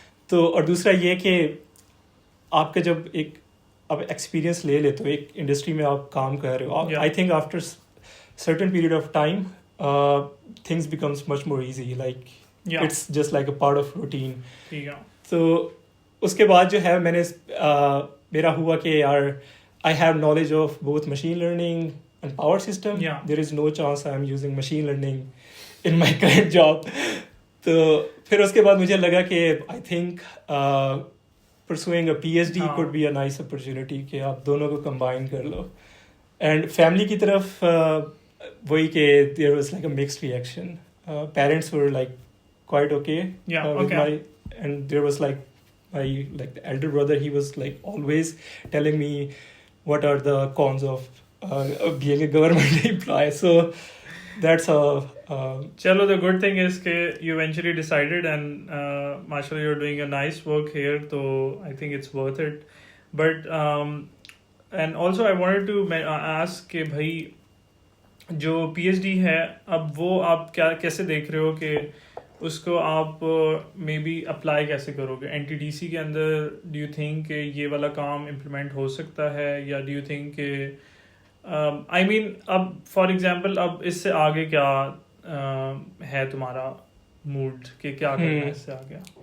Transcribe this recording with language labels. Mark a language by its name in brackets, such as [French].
[Urdu] تو اور دوسرا یہ کہ آپ کا جب ایک آپ ایکسپیرئنس لے لیتے ہو ایک انڈسٹری میں, آپ کام کر رہے ہو, [English] I think after certain period of time things becomes much more easy, like it's just like a part of routine. [Urdu] تو اس کے بعد جو ہے میں نے میرا ہوا کہ یار [English] I have knowledge of both machine learning and power system. There is no chance I am using machine learning in my current job. [Urdu] تو پھر اس کے بعد مجھے لگا کہ [English] I think pursuing a PhD could be a nice opportunity [Urdu] کہ آپ دونوں کو combine کر لو. [English] and [Urdu] فیملی کی طرف وہی کہ [English] there was like a mixed reaction. Parents were like quite okay with my, and there was like my like the elder brother, he was like always telling me what are the cons of being a government employee. So that's chalo, the good thing is کہ you eventually decided and mashallah you're doing a nice work here, so I think it's worth it. But and also I wanted to ask [Urdu] کہ بھائی جو PhD ہے اب وہ آپ کیسے دیکھ رہے ہو کہ اس کو آپ مے بی اپلائی کیسے کرو گے NTDC کے اندر؟ [English] do you think [Urdu] کہ یہ والا کام امپلیمنٹ ہو سکتا ہے, یا ڈو یو تھنک کہ آئی مین اب فار ایگزامپل اب اس سے آگے کیا ہے تمہارا موڈ کہ کیا کرنا ہے اس سے آگے؟